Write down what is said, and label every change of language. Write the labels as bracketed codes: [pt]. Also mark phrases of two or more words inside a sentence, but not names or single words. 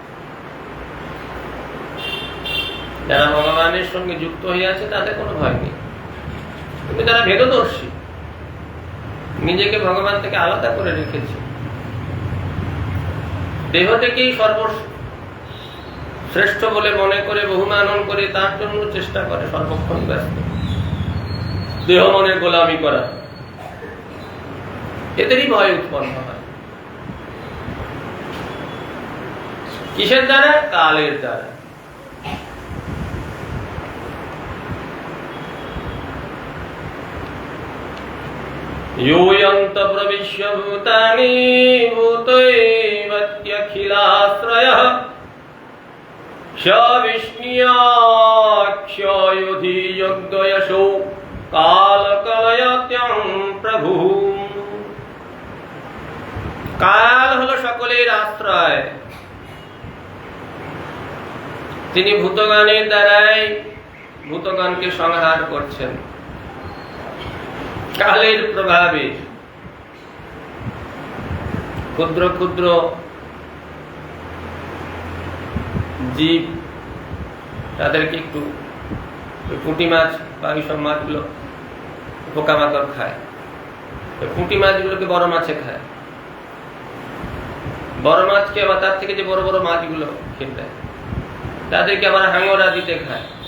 [bn] যারা ভগবানের সঙ্গে যুক্ত হয়ে আছে তাদের কোনো ভয় নেই, কিন্তু যারা ভেদদর্শী, নিজেকে ভগবান থেকে আলাদা করে রেখেছে, দেহ থেকেই সর্বশ্রেষ্ঠ বলে মনে করে বহুমানন করে তার জন্য চেষ্টা করে, সর্বক্ষণ ব্যস্ত, দেহ মনের গোলামি করা, এদেরই ভয় উৎপন্ন হয়। কিসের দ্বারা? কালের দ্বারা। [sa] योऽयन्त प्रविश्य भूतानि भूतैवत्यखिलाश्रयः स विष्णुयाक्षयोधियज्ञयशो कालकलयत्यं प्रभु। [bn] কাল হলো সকলের আশ্রয়। তিনি ভূতগণের দ্বারাই ভূতগণকে সংহার করছেন। কালের প্রভাবে ক্ষুদ্র ক্ষুদ্র জীব, তাদেরকে একটু পুঁটি মাছ বা এইসব মাছগুলো পোকামাকড় খায়, পুঁটি মাছগুলোকে বড় মাছে খায়, বড় মাছকে আবার তার থেকে যে বড় বড় মাছগুলো খেতে দেয়, তাদেরকে আবার হাঙরা দিতে খায়।